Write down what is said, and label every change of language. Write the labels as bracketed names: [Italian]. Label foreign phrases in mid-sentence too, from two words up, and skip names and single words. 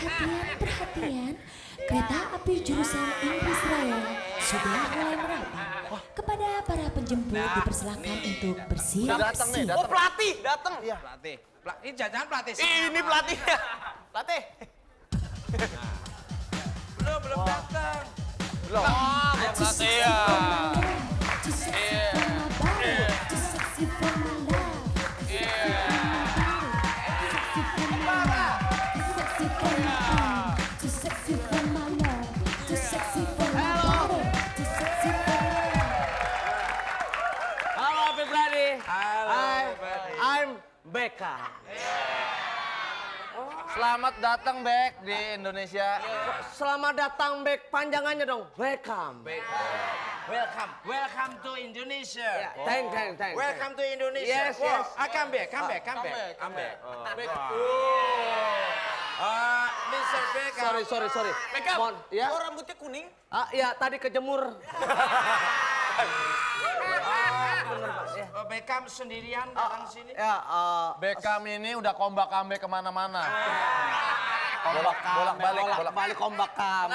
[Indonesian] Perhatian, kereta api jurusan Inggris Raya sudah mulai merapat. Kepada para penjemput dipersilakan untuk datang nih, bersiap-siap. Oh pelatih datang. Pelatih. Ini jangan pelatih. Ini pelatihnya. Pelatih. Belum datang. belum. Oh, pelatih ya. [English] Too sexy for my body, too sexy for my love. Too sexy for my love, too sexy for my body, too sexy for my love. Halo everybody. Halo, Hi, everybody. I'm Beckham. [Indonesian] Selamat datang back di Indonesia. Selamat datang back, panjangannya dong. Welcome. [English] Welcome to Indonesia. Thank. Welcome to Indonesia. Yes, yes. Come back. Mr. Beckham. Sorry. Beckham, [Indonesian] Mohon, ya. kok rambutnya kuning? Ya tadi kejemur. Beckham sendirian datang sini. Ya, Beckham ini udah comeback kemana-mana. bolak-balik kombak kami.